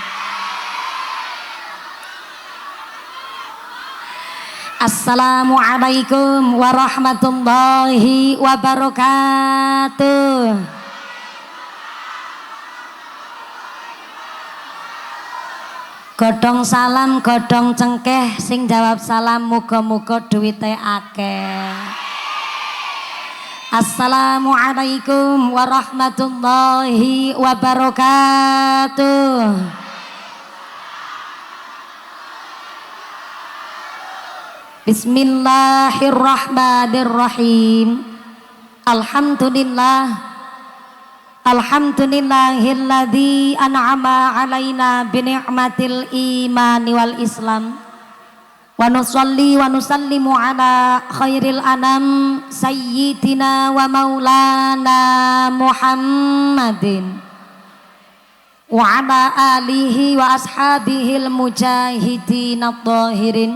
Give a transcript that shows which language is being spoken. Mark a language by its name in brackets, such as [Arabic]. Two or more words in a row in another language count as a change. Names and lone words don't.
[Arabic] السلام عليكم ورحمة الله وبركاته. [Javanese] Godhong salam, godhong cengkeh, sing jawab salam muga-muga duwite akeh. [Arabic] السلام عليكم ورحمة الله وبركاته. بسم الله الرحمن الرحيم. الحمد لله الذي أنعم علينا بنعمة الإيمان والإسلام. ونصلي ونسلم على خير الأنام سيدنا ومولانا محمد وعلى آله وأصحابه المجاهدين الطاهرين.